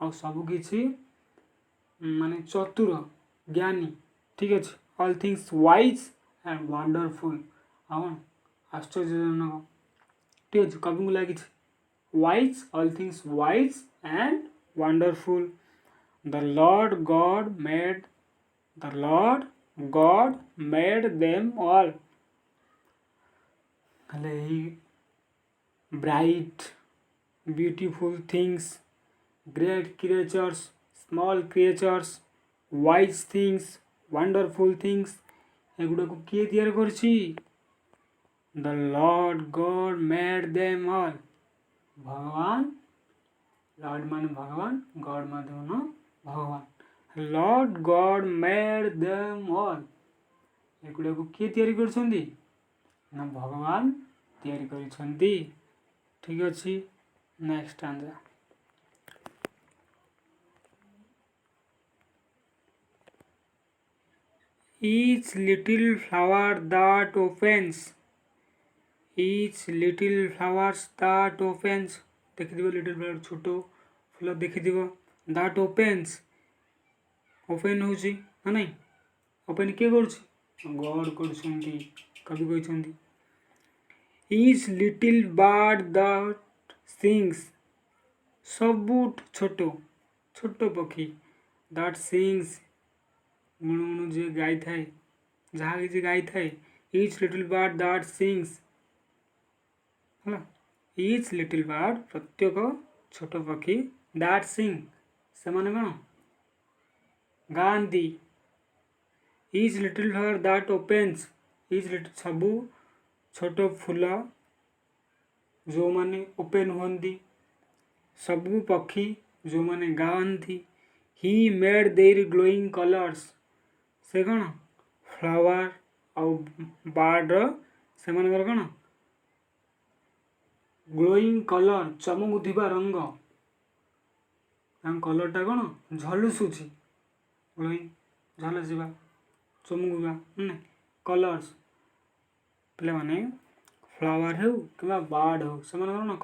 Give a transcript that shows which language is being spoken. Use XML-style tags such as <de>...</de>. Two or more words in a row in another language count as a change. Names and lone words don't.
<or>ଆଉ ସବୁକିଛି ମାନେ ଚତୁର ଜ୍ଞାନୀ ଠିକ୍ ଅଛି</or> <en>all things wise and wonderful</en> <or>ଆଉ ଆଶ୍ଚର୍ଯ୍ୟଜନକ ଠିକ୍ ଅଛି କବିଙ୍କୁ ଲାଗିଛି</or> <en>wise all things wise and wonderful the Lord God made them all</en> <or>ହେଲେ ଏହି</or> <en>bright beautiful things great creatures small creatures wise things wonderful things</en> <or>ଏଗୁଡ଼ାକୁ କିଏ ତିଆରି କରିଛି</or> <en>the Lord God made them all</en> <or>ଭଗବାନ ଲର୍ଡ ମାନେ ଭଗବାନ ଗଡ୍ ମାନେ ଭଗବାନ</or> <en>Lord God made them all</en> <or>ଏଗୁଡ଼ାକୁ କିଏ ତିଆରି କରିଛନ୍ତି ନା ଭଗବାନ ତିଆରି କରିଛନ୍ତି ଠିକ୍ ଅଛି</or> <en>next answer each little flower that opens</en> <or>ଦେଖିଥିବ</or> <en>little flower</en> <or>ଛୋଟ ଫୁଲ ଦେଖିଥିବ</or> <en>that opens</en> <or>ଓପେନ୍ ହେଉଛି ନା ନାଇଁ ଓପେନ୍ କିଏ କରୁଛି ଗଡ୍ କରୁଛନ୍ତି କବି କହିଛନ୍ତି</or> <en>each little bird that sings</en> <or>ସବୁ ଛୋଟ ପକ୍ଷୀ</or> <en>that sings</en> <or>ଗୁଣୁଗୁଣୁ ଯିଏ ଗାଇଥାଏ ଯାହା କିଛି ଗାଇଥାଏ</or> <en>each little bird that sings ହେଲା each little bird</en> <or>ପ୍ରତ୍ୟେକ ଛୋଟ ପକ୍ଷୀ</or> <en>that sing</en> <or>ସେମାନେ କ'ଣ ଗାଆନ୍ତି</or> <en>each little flower that opens each little</en> <or>ସବୁ ଛୋଟ ଫୁଲ ଯେଉଁମାନେ ଓପେନ୍ ହୁଅନ୍ତି ସବୁ ପକ୍ଷୀ ଯେଉଁମାନେ ଗାଆନ୍ତି</or> <en>he made their glowing colors</en> <or>ସେ କ'ଣ ଫ୍ଲାୱାର ଆଉ ବାର୍ଡ଼ର ସେମାନଙ୍କର କ'ଣ</or> <en>glowing color</en> <or>ଚମକୁଥିବା ରଙ୍ଗ ତାଙ୍କ କଲର୍ଟା କ'ଣ ଝଲସୁଛି ଗ୍ଲୋଇଂ ଝଲସିବା ଚମକିବା କଲର୍ସ ପିଲାମାନେ ଫ୍ଲାୱାର ହେଉ କିମ୍ବା ବାର୍ଡ଼ ହେଉ ସେମାନଙ୍କର କ'ଣ</or>